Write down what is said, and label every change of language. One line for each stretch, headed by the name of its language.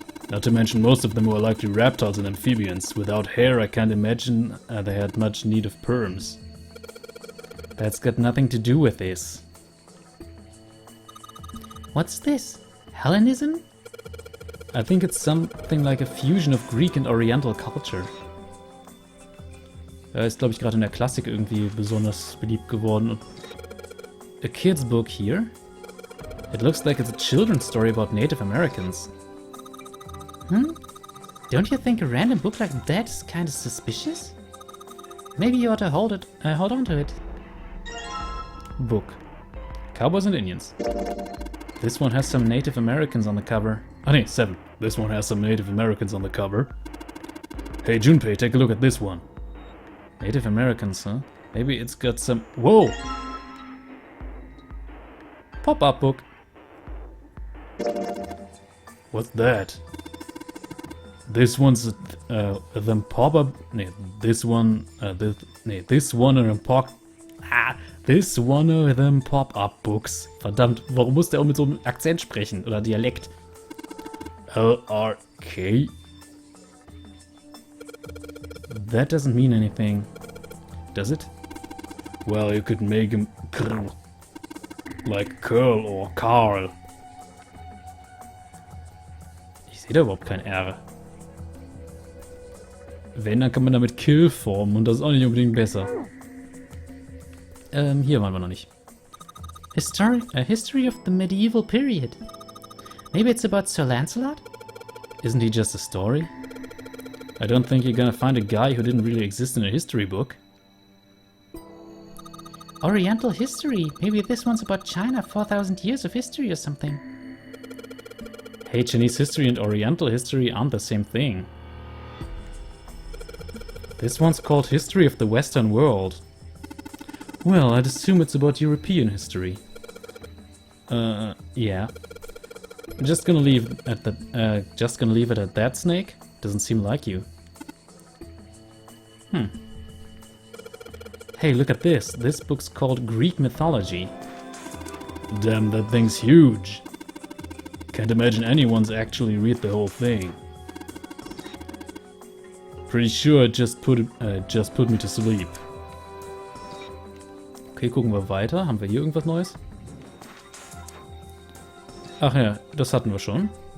English: Not to mention most of them were likely reptiles and amphibians. Without hair, I can't imagine they had much need of perms. That's got nothing to do with this. What's this? Hellenism? I think it's something like a fusion of Greek and Oriental culture.
German: Ist, glaube ich, gerade in der Klassik irgendwie besonders beliebt geworden.
English: A kid's book here? It looks like it's a children's story about Native Americans. Don't you think a random book like that is kind of suspicious? Maybe you ought to hold on to it. Book. Cowboys and Indians. This one has some Native Americans on the cover. Oh, nee, 7. This one has some Native Americans on the cover. Hey, Junpei, take a look at this one. Native Americans, huh? Maybe it's got some... Whoa! Pop-up book. What's that? This one's them pop-up... Nee, this one... this one of them pop... This one of them pop-up books.
German: Verdammt, warum muss der auch mit so einem Akzent sprechen? Oder Dialekt? LRK?
English: That doesn't mean anything. Does it? Well, you could make him like Curl or Carl.
German: Ich sehe da überhaupt kein R. Wenn, dann kann man damit Kill formen und das ist auch nicht unbedingt besser. Hier waren wir noch nicht.
English: A history of the medieval period. Maybe it's about Sir Lancelot? Isn't he just a story? I don't think you're gonna find a guy who didn't really exist in a history book. Oriental history. Maybe this one's about China, 4,000 years of history or something. Hey, Chinese history and Oriental history aren't the same thing. This one's called History of the Western World. Well, I'd assume it's about European history. Yeah. Just gonna leave it at that, Snake. Doesn't seem like you. Hey, look at this. This book's called Greek Mythology. Damn, that thing's huge. Can't imagine anyone's actually read the whole thing. Pretty sure it just put me to sleep.
German: Okay, gucken wir weiter. Haben wir hier irgendwas Neues? Ach ja, das hatten wir schon.